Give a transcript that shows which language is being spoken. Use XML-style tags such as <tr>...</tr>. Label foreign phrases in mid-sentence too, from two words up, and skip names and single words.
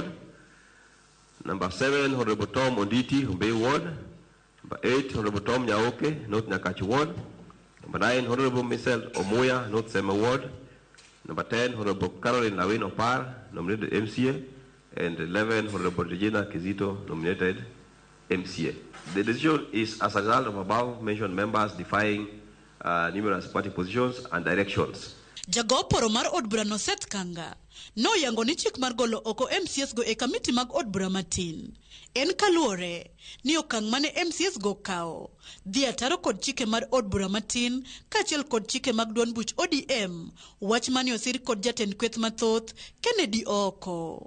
<en>Number 7, Honorable Tom Onditi, Humbei Ward. Number 8, Honorable Tom Nyaoke, North Nyakachi Ward. Number 9, Honorable Michelle Omoya, North Sema Ward. Number 10, Honorable Caroline Lawin Opar, nominated MCA. And 11, Honorable Regina Kizito, nominated MCA. The decision is as a result of above-mentioned members defying numerous party positions and directions.</en> <luo>Jagoporo mar od bura no Seth Kanga no yango ni chik mar golo oko MCAs go e kamiti mag od bura matin en kaluore ni okang mane MCAs go kao dhi ataro kod chike mar od bura matin kaachiel kod chike mag duond buch ODM wach mane osir kod jatend kweth mathoth Kennedy oko.</luo>